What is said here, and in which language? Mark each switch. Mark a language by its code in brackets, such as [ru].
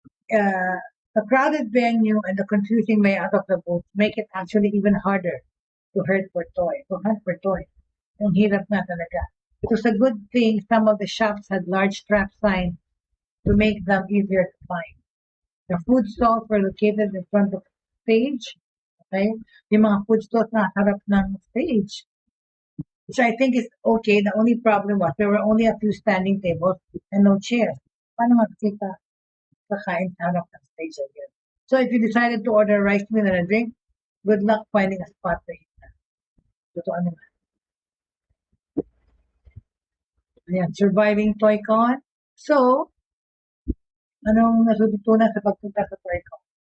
[en] The crowded venue and the confusing layout of the booth make it actually even harder to hunt for toys. [tl] Ang hirap na talaga. [en] It was a good thing some of the shops had large strap signs to make them easier to find. The food stalls were located in front of the stage. Okay? [tl] Yung mga food stalls na harap ng stage. [en] Which I think is okay. The only problem was there were only a few standing tables and no chairs. [tl] Paano magkita kakain sa harap ng stage again? [en] So if you decided to order a rice meal and a drink, good luck finding a spot to eat. [tl] Totoo naman. Ayan, [en] surviving ToyCon. [tl] So, Anong natututunan sa pagpunta sa Toycon?